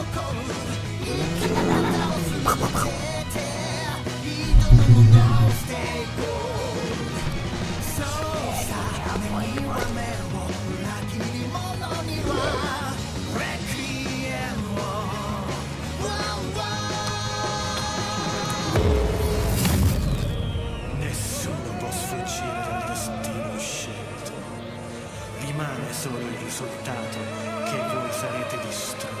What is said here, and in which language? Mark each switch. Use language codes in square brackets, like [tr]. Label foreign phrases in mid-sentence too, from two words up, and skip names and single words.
[ja] 来る生き方を全て挑むの [en] Stay good [ja] そうさ目には目を裏切り者にはレクイエムを [it] Nessuno può sfuggire dal destino scelto. Rimane solo il risultato che voi sarete distrutti.